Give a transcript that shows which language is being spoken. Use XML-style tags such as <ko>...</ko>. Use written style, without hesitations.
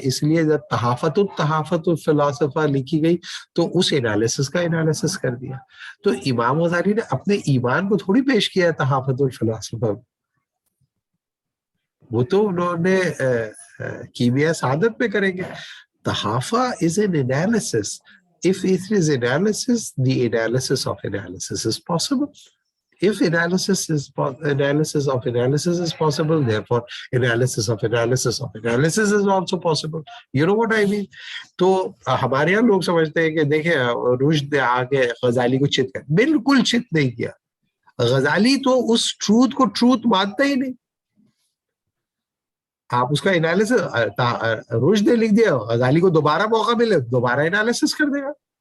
<ur>اس لیے جب تحافت الفلاسفہ لکھی گئی تو اس انالیسس کا انالیسس کر دیا. تو امام غزالی نے اپنے ایمان کو تھوڑی پیش کیا ہے تحافت الفلاسفہ. وہ تو انہوں نے کیمیا سعادت میں کریں گے.</ur> <en>تحافہ is an analysis. If it is analysis, the analysis of analysis is possible. If analysis of analysis is possible, therefore analysis of analysis of analysis is also possible. You know what I mean?</en> <ur>تو ہمارے یہاں لوگ سمجھتے ہیں کہ دیکھیں رشد نے آگے غزالی کو چت کر, بالکل چت نہیں کیا. غزالی تو اس ٹروتھ کو ٹروتھ مانتا ہی نہیں. آپ اس کا انالیسس, رشد نے لکھ دیا, غزالی کو دوبارہ موقع ملے دوبارہ انالیسس کر دے گا.</ur>